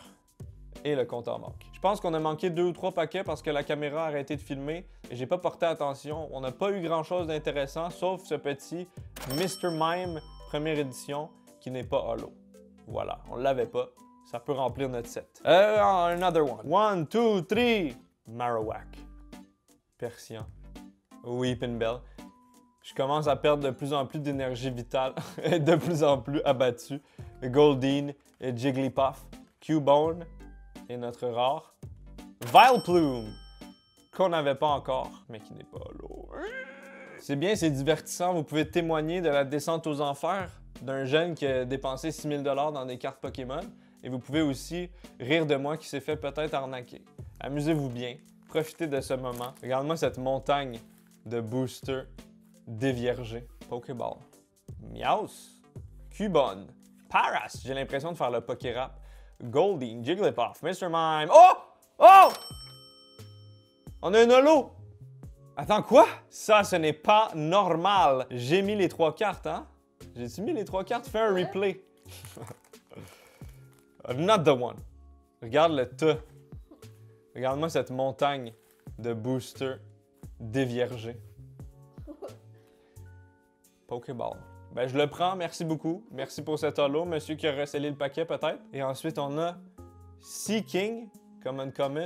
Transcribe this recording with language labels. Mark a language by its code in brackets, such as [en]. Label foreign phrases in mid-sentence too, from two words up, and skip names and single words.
[fr] Et le compte en banque. Je pense qu'on a manqué 2 ou 3 paquets parce que la caméra a arrêté de filmer et j'ai pas porté attention. On n'a pas eu grand chose d'intéressant sauf ce petit Mr. Mime première édition qui n'est pas holo. Voilà, on l'avait pas. Ça peut remplir notre set. [en] Another one. 1, 2, 3. Marowak. [fr] Persian. Weepinbell. Je commence à perdre de plus en plus d'énergie vitale et de plus en plus abattu. Goldeen et Jigglypuff. Cubone. Et notre rare, Vileplume, qu'on n'avait pas encore, mais qui n'est pas holo. C'est bien, c'est divertissant. Vous pouvez témoigner de la descente aux enfers d'un jeune qui a dépensé 6 000 $ dans des cartes Pokémon. Et vous pouvez aussi rire de moi qui s'est fait peut-être arnaquer. Amusez-vous bien. Profitez de ce moment. Regarde-moi cette montagne de boosters déviergés. Pokéball. Meowth. Cubone. Paras. J'ai l'impression de faire le Pokérap. Goldeen, Jigglypuff, Mr. Mime. Oh! Oh! On a un holo! Attends, quoi? Ça, ce n'est pas normal. J'ai mis les 3 cartes, hein? J'ai-tu mis les 3 cartes? Fais un replay. [en] Another one. [fr] Regarde le tas. Regarde-moi cette montagne de boosters déviergés. Pokéball. Ben, je le prends, merci beaucoup. Merci pour cet holo, monsieur qui a recellé le paquet peut-être. Et ensuite, on a Seaking, comme uncommon.